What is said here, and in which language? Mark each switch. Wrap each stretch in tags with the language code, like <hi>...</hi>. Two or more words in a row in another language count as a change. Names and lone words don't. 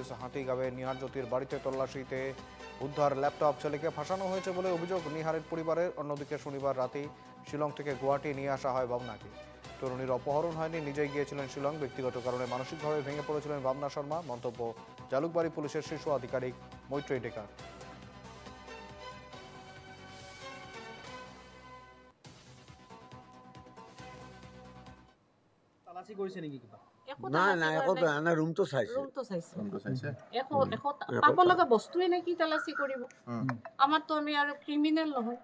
<bn>হাতিগাঁবে নিহার জ্যোতির বাড়িতে তল্লাশিতে উদ্ধার ল্যাপটপ। ছেলেকে ফাঁসানো হয়েছে বলে অভিযোগ নিহারের পরিবারের। অন্যদিকে শনিবার রাতেই শিলং থেকে গুয়াহাটি নিয়ে আসা হয় ভাবনাকে। তরুণীর অপহরণ হয়নি, নিজেই গিয়েছিলেন শিলং। ব্যক্তিগত কারণে মানসিকভাবে ভেঙে পড়েছিলেন ভাবনা শর্মা। মন্তব্য জালুকবাড়ি পুলিশের শীর্ষ আধিকারিক মৈত্রেয়ী ডেকার।</bn> <as>তালাচি কৰিছে নেকি কিবা? নাই একো বেয়া নাই, ৰুমটো চাইছে। ৰুমটো চাইছে একো একো পাব লগা বস্তুৱে নেকি তালাচি কৰিব। আমাৰতো আমি আৰু ক্ৰিমিনেল নহয়।</as>